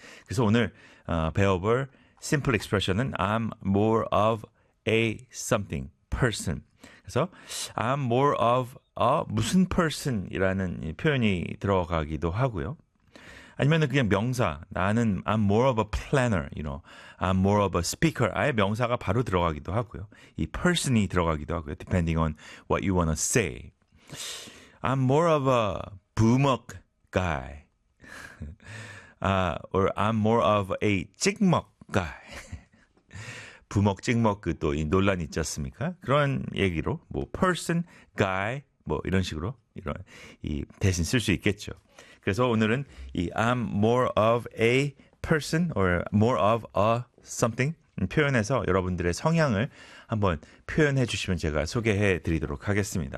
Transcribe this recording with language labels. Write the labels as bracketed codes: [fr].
[en] 그래서 오늘 배워볼 simple expression은 I'm more of a something person. [ko] 그래서 I'm more of a 무슨 person이라는 표현이 들어가기도 하고요. [en] 아니면은 그냥 명사 나는 I'm more of a planner, you know, I'm more of a speaker. [ko] 아예 명사가 바로 들어가기도 하고요. 이 person이 들어가기도 하고요. [en] Depending on what you wanna say, I'm more of a boomock guy, or I'm more of a 찍먹. [ko] 부먹 찍먹 그 또 이 논란 있지 않습니까? 그런 얘기로 뭐 person, guy 뭐 이런 식으로 이런 이 대신 쓸 수 있겠죠. 그래서 오늘은 이 I'm more of a person or more of a something 표현해서 여러분들의 성향을 한번 표현해 주시면 제가 소개해 드리도록 하겠습니다.